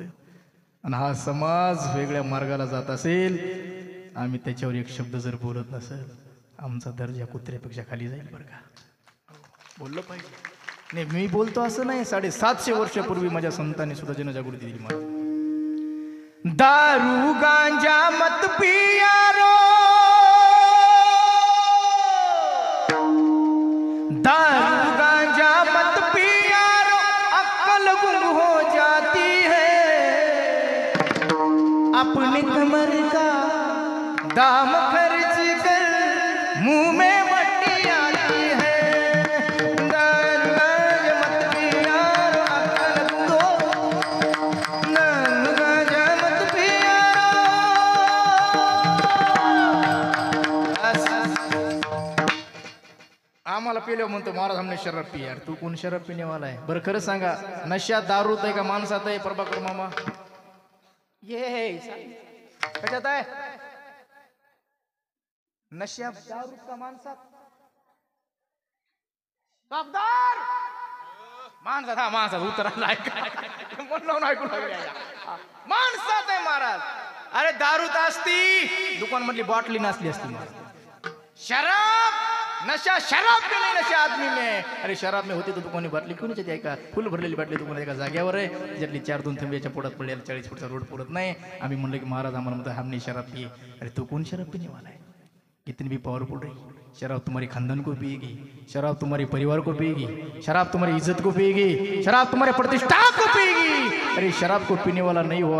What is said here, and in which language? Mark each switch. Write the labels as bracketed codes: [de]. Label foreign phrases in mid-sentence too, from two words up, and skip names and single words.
[mr] आणि हा समाज वेगळ्या मार्गाला जात असेल, आम्ही त्याच्यावर एक शब्द जर बोलत नसेल, आमचा दर्जा कुत्र्यापेक्षा खाली जाईल बरं का. बोललं पाहिजे. नाही मी बोलतो असं नाही. 750 वर्षापूर्वी माझ्या संतांनी सुद्धा जनजागृती दिली. [hi] मला दारू गांजा मत पिया रो, दारू गांजा मत पिया रो, अक्ल गुम हो जाती है. अपनी कमर का दाम खर्च कर मुंह में मट्टी आती है. दारू गांजा मत पिया रो, अक्ल गुम हो, दारू गांजा मत पिया रो. [mr] आम्हाला पिलो म्हणतो महाराज [hi] हमने शराब पी. [mr] यार तू कोण शराब पिणे वाला आहे? बरं खरं सांगा, नशात दारूत आहे का माणसात आहे? प्रभाकर मामा ये कशात आहे? नशा दारू का माणसात? साबदार माणसात. हा माणसात उतरायला म्हणलं ऐकू लागले. माणसात आहे महाराज. अरे दारूत असती दुकान मधली बॉटली नसली असती महाराज. [hi] शराब नशा शराब में नहीं, नशा आदमी में. अरे शराब में होती तो दुकानी बाटली क्यों नाही का? [mr] फुल भरलेली बाटली दुकानात एका जागेवर आहे, त्याच्यातली 4-2 थेंब्याच्या पोटात पडलेला 40 फुटचा रोड पुरत नाही. आम्ही म्हणलं की महाराज आम्हाला म्हणतो [hi] हमने शराब पिए. अरे तू कौन शराब पीने वाला है? इतनी भी पावरफुल रही. शराब तुम्हारी खानदान को पिएगी, शराब तुम्हारे परिवार को पिएगी, शराब तुम्हारी इज्जत को पिएगी, शराब तुम्हारे प्रतिष्ठा को पिएगी. अरे शराब को पीने वाला नहीं हुआ